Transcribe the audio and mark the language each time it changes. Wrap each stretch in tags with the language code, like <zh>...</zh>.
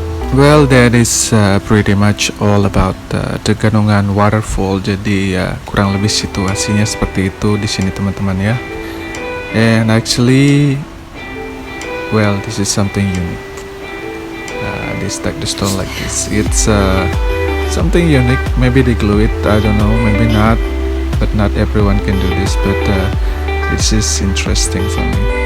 <en>Well, that is pretty much all about Tegenungan Waterfall.</en> <id>Jadi kurang lebih situasinya seperti itu di sini teman-teman ya.</id> <en>And actually, well, this is something unique. They stack the stone like this. It's something unique. Maybe they glue it. I don't know. Maybe not. But not everyone can do this. But this is interesting for me.</en>